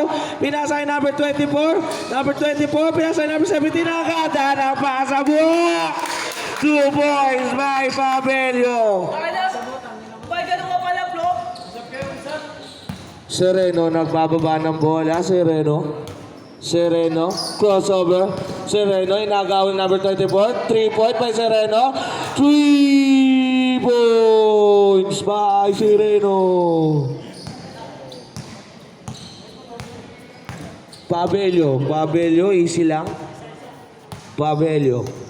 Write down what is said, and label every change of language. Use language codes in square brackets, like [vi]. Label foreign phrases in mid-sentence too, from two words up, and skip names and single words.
[tl] Pinasa kay number 24, pinasa kay number 17, nakakata ng pasabok. [en] 2 points by Pabelio. [tl] Sereno, nagbababa ng bola. Sereno, crossover. Sereno, inagawin number 24. [en] 3 point by Sereno. 3 points by Sereno. [tl] Pabelio, easy lang. Pabelio.